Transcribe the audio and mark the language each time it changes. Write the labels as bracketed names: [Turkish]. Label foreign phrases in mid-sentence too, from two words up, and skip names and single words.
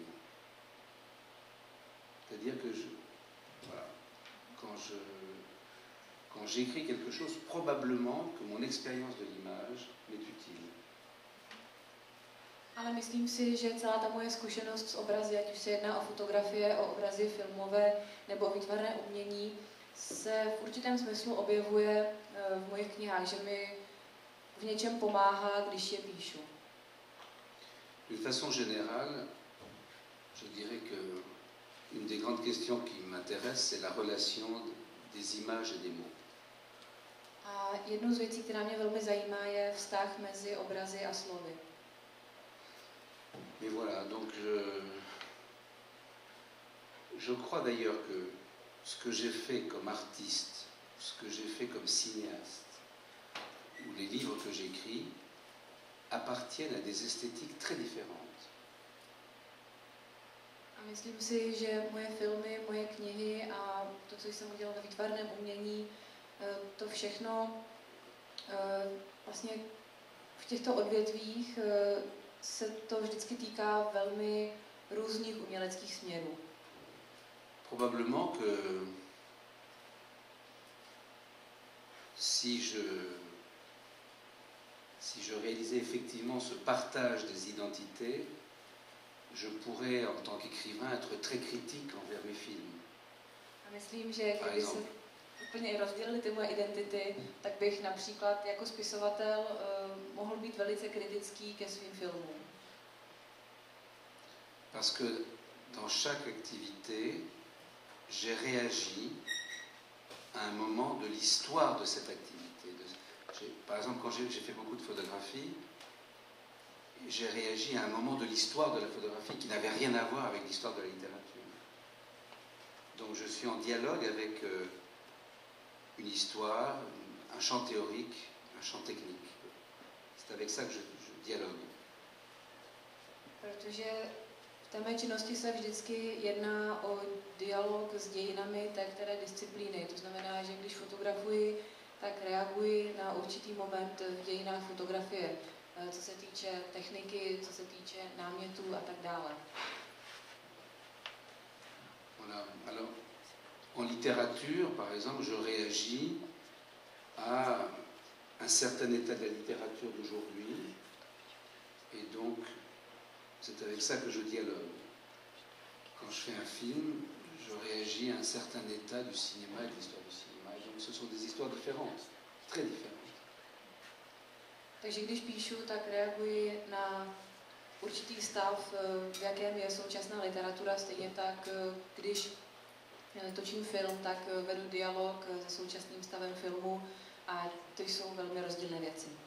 [French] C'est-à-dire que voilà, quand j'écris quelque chose, probablement que mon expérience de l'image m'est utile. [Czech] Ale myslím si, že celá ta moje zkušenost s obrazy, ať už se jedná o fotografie, o obrazy filmové nebo o výtvarné umění, se v určitém smyslu objevuje v mojich knihách, že mi v něčem pomáhá, když je píšu. [French] D'une façon générale, je dirais que une des grandes questions qui m'intéresse, c'est la relation des images et des mots. [Czech] A jednou z věcí, která mě velmi zajímá, je vztah mezi obrazy a slovy. [French] Mais voilà, donc je crois d'ailleurs que ce que j'ai fait comme artiste, ce que j'ai fait comme cinéaste, ou les livres que j'écris, appartiennent à des esthétiques très différentes. [Czech] A myslím si, že moje filmy, moje knihy a to, co jsem udělal ve výtvarném umění, to všechno vlastně v těchto odvětvích se to vždycky týká velmi různých uměleckých směrů. [French] Probablement que si je réalisais effectivement ce partage des identités, je pourrais, en tant qu'écrivain, être très critique envers mes films. [Czech] A myslím, že kdyby se úplně rozdělily ty moje identity, tak bych například jako spisovatel mohl být velice kritický ke svým filmům. [French] Parce que dans chaque activité, j'ai réagi à un moment de l'histoire de cette activité. Par exemple, quand j'ai fait beaucoup de photographie, j'ai réagi à un moment de l'histoire de la photographie qui n'avait rien à voir avec l'histoire de la littérature. Donc je suis en dialogue avec une histoire, un champ théorique, un champ technique. C'est avec ça que je dialogue. [Czech] Protože v té mé činnosti se vždycky jedná o dialog s dějinami té které disciplíny. To znamená, že když fotografuji, tak reaguji na určitý moment v dějinách fotografie, co se týče techniky, co se týče námětů a tak dále. [French] Voilà. Alors, en littérature, par exemple, je réagis à un certain état de la littérature d'aujourd'hui, et donc c'est avec ça que je dialogue. Quand je fais un film, je réagis à un certain état du cinéma et de l'histoire du cinéma. Et donc ce sont des histoires différentes, très différentes. [Czech] Takže když píšu, tak reaguji na určitý stav, v jakém je současná literatura, stejně tak, když točím film, tak vedu dialog se současným stavem filmu a to jsou velmi rozdílné věci.